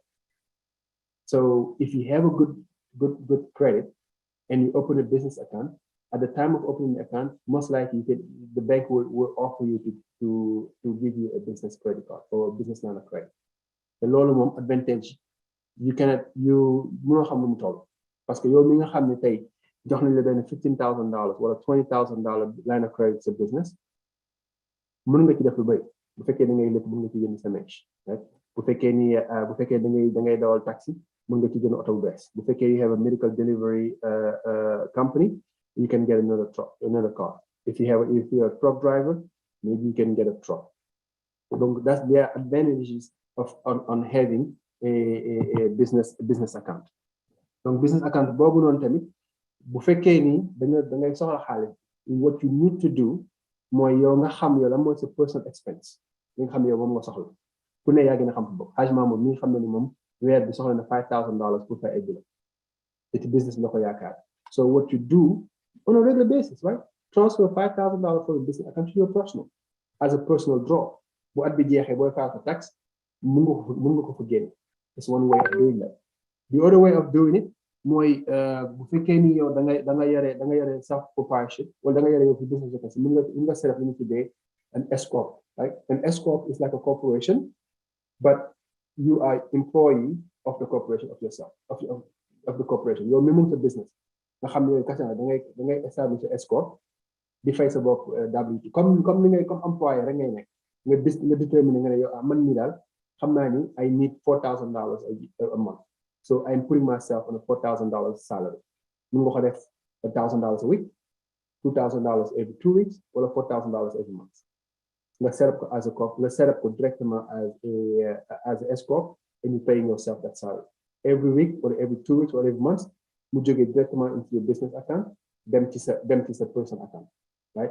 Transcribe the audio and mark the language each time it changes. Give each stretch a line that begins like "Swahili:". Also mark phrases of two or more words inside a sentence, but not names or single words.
English: So if you have a good credit and you open a business account, at the time of opening the account, most likely the bank will offer you to give you a business credit card or a business line of credit. The low advantage, you
French: parce que
Wolof: yow mi nga xam ne tey jox nañ la benn $15,000 wala $20,000
English: line of credit
Wolof: sa business mën nga ci def lu bëri bu fekkee da ngay lépp mën nga ci jënd sa mèche bu fekkee da ngay dawal taxi mën nga ci jënd oto bu bees bu fekkee
English: you have a medical delivery company you can get another car if you're a truck driver maybe you can get a truck. Donc that's the advantages on having a business account.
Wolof: Donc
English: business account
Wolof: boobu noonu tamit bu fekkee ni da ngay soxla xaalis
English: what you need to do
Wolof: mooy yow nga xam yow la mooy sa
English: personal expense
Wolof: li nga xam yow moom nga soxla ku ne yaa gën a xam bopp xajma moom mi nga xam ne ni moom weer bi soxla na $5,000 pour fay ay bill ci business la ko yaakaar.
English: So what you do on a regular basis, right? Transfer $5,000 from the business account to your personal as a personal draw.
Wolof: Bu at bi jeexee booy fay ko tax mun nga ko fa génne.
English: It's one way of doing that. The other way of doing it
Wolof: mooy bu fekkee ni yow da nga yore
English: self proprietorship
Wolof: wala da nga yore yow fi business mun nga
English: set up
Wolof: li ñu tuddee
English: an S corp, right? An S corp is like a corporation, but you are employee of the corporation of yourself of the corporation.
Wolof: Yow mi mun sa business nga xam ne yow kese da ngay
English: establish S corp
Wolof: di fay sa bopp W2 comme ni ngay
French: comme employé
Wolof: rek ngay nekk nga déterminer nga ne yow man mii daal xam naa ni
English: I need $4,000 a month. So I'm putting myself on a $4,000 salary. Mun nga ko def $1,000 a week, $2,000 every 2 weeks, or $4,000 every month. Let's set up as a corp. Let's set up directly as an S corp, and you're paying yourself that salary every week, or every 2 weeks, or every month. You get directly into your business account. Them is a personal account, right?